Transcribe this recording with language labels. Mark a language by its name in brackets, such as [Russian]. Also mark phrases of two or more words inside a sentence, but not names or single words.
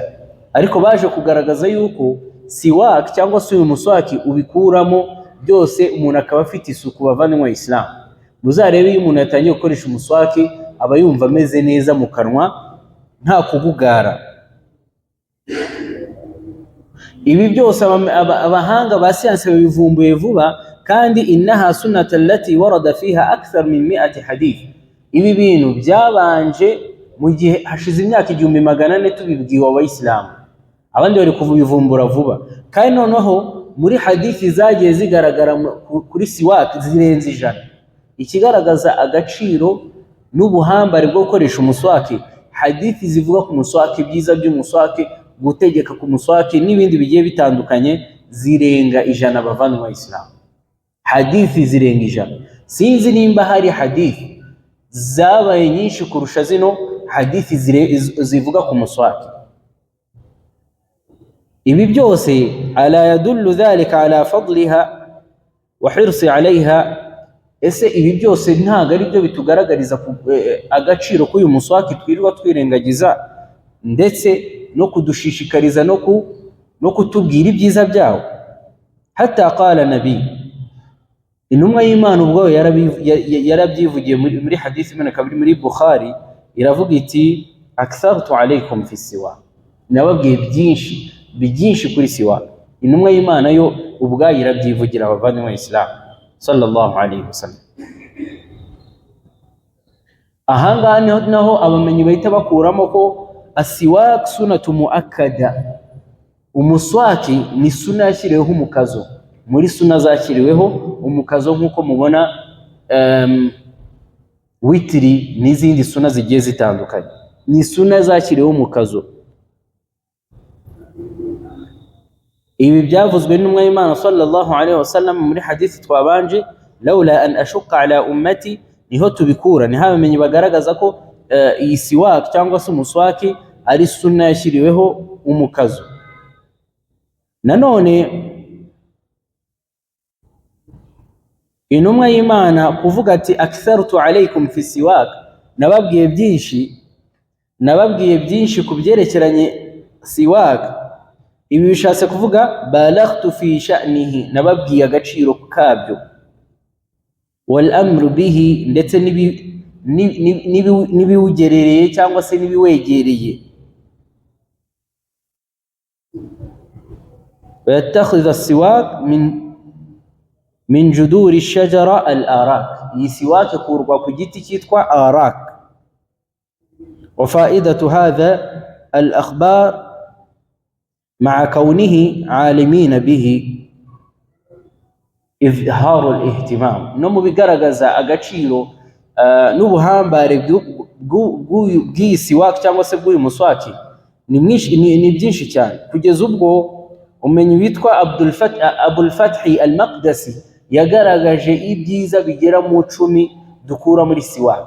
[Kinyarwanda] Ariko baje kugaragaza yuko siwak cyangwa se uyu muswaki ubikuramo byose, umuntu akaba afite isuku. bavandimwe Islam, muzarebe iyo umuntu yatangiye gukoresha umuswaki aba yumva ameze neza mu kanwa nta kugugara. Ibi byose abahanga ba siyanse babivumbuye vuba, kandi [Arabic] إنها سنة التي ورد فيها أكثر من 100 حديث. [Kinyarwanda] Ibi bintu byabanje mu gihe hashize imyaka 1400 tubibwiwe abayisilamu, abandi bari kubivumbura vuba. Kandi noneho muri hadithi zagiye zigaragara kuri siwak zirenze 100, ikigaragaza agaciro n'ubuhambare bwo gukoresha umuswaki. Hadithi zivuga ku muswaki, byiza by'umuswaki, gutegeka ku muswaki n'ibindi bigiye bitandukanye zirenga 100 bavandimwe wa Islam. Hadithi zirenga 100. Sinzi nimba hari hadithi zabaye nyinshi kurusha zino hadithi zivuga ku muswaki. Ibi byose [Arabic] ألا يدل ذلك على فضلها والحرص عليها. [Kinyarwanda] Ese ibi byose ntago ari byo bitugaragariza agaciro k'uyu muswaki twirirwa twirengagiza, ndetse no kudushishikariza no kutubwira ibyiza byawo? [Arabic] حتى قال النبي, [Kinyarwanda] intumwa y'Imana ubwo yarabyivugiye muri hadithi imwe kabiri muri Bukhari, iravuga iti [Arabic] أكثرت عليكم في السواك, [Kinyarwanda] nababwiye byinshi kuri siwak. Intumwa y'Imana yo ubwayo irabyivugira abavandimwe Islam [Arabic] صلى الله عليه وسلم. [Kinyarwanda] Ahangaha naho abamenyi bahita bakuramo ko [Arabic] السواك سنة مؤكدة, [Kinyarwanda] umuswaki ni suna yashyiriweho umukazo. Muri suna zakiriweho umukazo nk'uko mubona witiri n'izindi suna zigiye zitandukanye, ni suna zakiriweho umukazo. Ibi byavuzwe n'umwe w'Imana [Arabic] صلى الله عليه وسلم [Kinyarwanda] muri hadithi twabanje, [Arabic] لولا أن أشق على أمتي, [Kinyarwanda] niho tubikura. Ni habamenyi bagaragaza ko iyi siwak cyangwa se umuswaki ari sunna yashyiriweho umukazo. Nanone intumwa y'Imana kuvuga ati [Arabic] أكثرت عليكم في السواك, [Kinyarwanda] nababwiye byinshi ku byerekeranye siwak. Ibi bishatse kuvuga [Arabic] بالغت في شأنه, [Kinyarwanda] nababwiye agaciro kabyo. [Arabic] والأمر به, [Kinyarwanda] ndetse nibiwugerereye cyangwa se nibiwegereye. [Arabic] يتخذ السواك من جذور شجرة الأراك, [Kinyarwanda] iyi siwak ikurwa ku giti cyitwa arak. [Arabic] وفائدة هذا الإخبار مع كونه عالمين به. إظهار الاهتمام, [Kinyarwanda] no mu bigaragaza agaciro n'ubuhambare bw'iyi siwak cyangwa se bw'uyu muswaki ni byinshi cyane, kugeza ubwo umenye witwa Abul Fathi al-Maqdisi yagaragaje ibyiza bigera mu 10 dukura muri siwak.